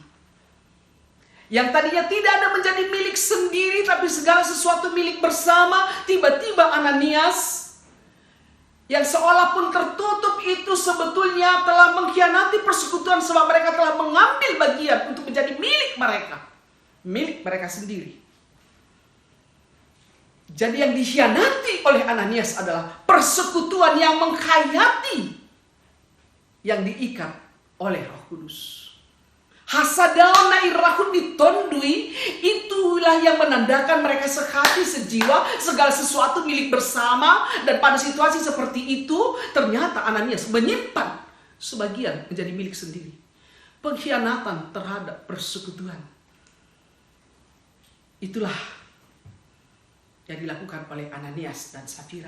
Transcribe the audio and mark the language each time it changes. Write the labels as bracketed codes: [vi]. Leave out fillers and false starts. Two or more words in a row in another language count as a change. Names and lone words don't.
[id] Yang tadinya tidak ada menjadi milik sendiri, tapi segala sesuatu milik bersama, tiba-tiba Ananias yang seolah pun tertutup itu sebetulnya telah mengkhianati persekutuan, sebab mereka telah mengambil bagian untuk menjadi milik mereka sendiri. Jadi yang dikhianati oleh Ananias adalah persekutuan yang menghayati yang diikat oleh Roh Kudus. [bts] Hasadaon na irahun ditondui, [id] itulah yang menandakan mereka sehati, sejiwa, segala sesuatu milik bersama. Dan pada situasi seperti itu, ternyata Ananias menyimpan sebagian menjadi milik sendiri. Pengkhianatan terhadap persekutuan. Itulah yang dilakukan oleh Ananias dan Safira.